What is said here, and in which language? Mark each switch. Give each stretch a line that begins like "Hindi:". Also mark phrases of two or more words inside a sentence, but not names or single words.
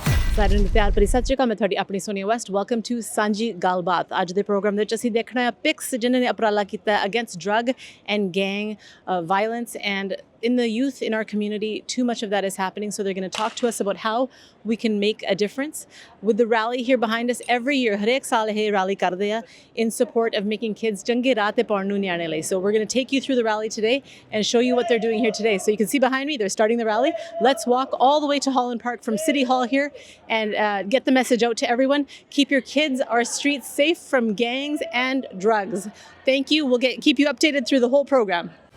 Punjabi: सारे ਨੂੰ ਪਿਆਰ ਭਰੀ ਸਤਿ ਸ਼੍ਰੀ ਅਕਾਲ। ਮੈਂ ਤੁਹਾਡੀ ਆਪਣੀ ਸੋਨੀਆ ਵੈਸਟ।
English: welcome to
Punjabi: ਸਾਂਝੀ ਗੱਲਬਾਤ। ਅੱਜ ਦੇ ਪ੍ਰੋਗਰਾਮ ਦੇ ਵਿੱਚ ਅਸੀਂ ਦੇਖਣਾ ਹੈ ਪਿਕਸ ਜਿਨ੍ਹਾਂ ਨੇ ਉਪਰਾਲਾ ਕੀਤਾ ਹੈ
English: against drug and gang violence, and in the youth in our community too much of that is happening, so they're going to talk to us about how we can make a difference with the rally here behind us. Every year
Punjabi: ਹਰੇਕ ਸਾਲ ਇਹ rally ਕਰਦੇ ਆ
English: in support of making kids
Punjabi: ਚੰਗੇ ਰਾਹ ਤੇ ਪਾਉਣ ਨੂੰ ਨਿਆਣੇ ਲਈ.
English: So we're going to take you through the rally today and show you what they're doing here today. So you can see behind me they're starting the rally. Let's walk all the way to Holland Park from City Hall here and get the message out to everyone. Keep your kids, our streets safe from gangs and drugs. Thank you. We'll keep you updated through the whole program.